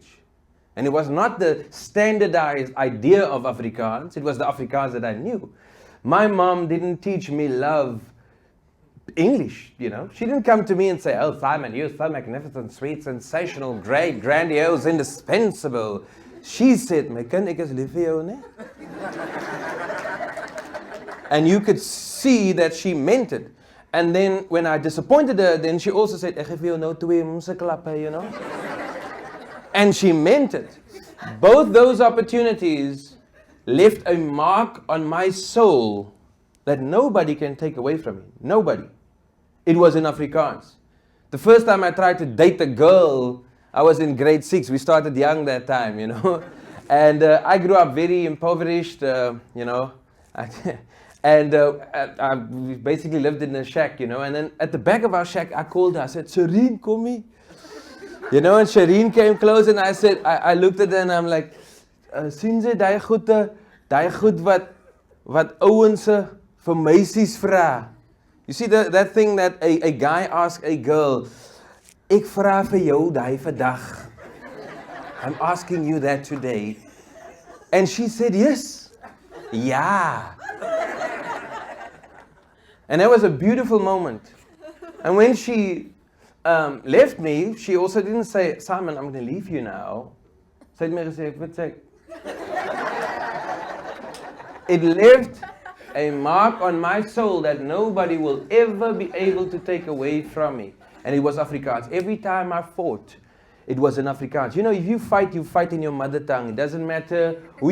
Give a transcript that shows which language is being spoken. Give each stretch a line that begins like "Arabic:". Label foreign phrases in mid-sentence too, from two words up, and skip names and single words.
English: And it was not the standardized idea of Afrikaans, it was the Afrikaans that I knew. My mom didn't teach me love English, you know. She didn't come to me and say, oh, Simon, you're so magnificent, sweet, sensational, great, grandiose, indispensable. She said,
Afrikaans: my kind, ek is lief vir jou, ne?
English: And you could see that she meant it. And then when I disappointed her, then she also said,
Afrikaans: ek gee vir jou nou twee klappe,
English: you know. And she meant it. Both those opportunities left a mark on my soul that nobody can take away from me. Nobody. It was in Afrikaans. The first time I tried to date a girl, I was in grade 6. We started young that time, you know. And I grew up very impoverished, you know. And we basically lived in a shack, and then at the back of our shack, I called her. I said,
Afrikaans: Shireen, kom hier.
English: And Shireen came close and I said, I looked at her and I'm like,
Afrikaans: sien jy die goed wat ouens vir meisies vra?
English: You see that thing that a guy asks a girl,
Afrikaans: ek vra vir jou die vandag.
English: I'm asking you that today. And she said, yes. Yeah. And that was a beautiful moment. And when she left me, she also didn't say, Simon, I'm going to leave you now.
Afrikaans: Sy het my gesê, ek weet sê.
English: It left a mark on my soul that nobody will ever be able to take away from me. And it was Afrikaans. Every time I fought, it was in Afrikaans. If you fight in your mother tongue. It doesn't matter who.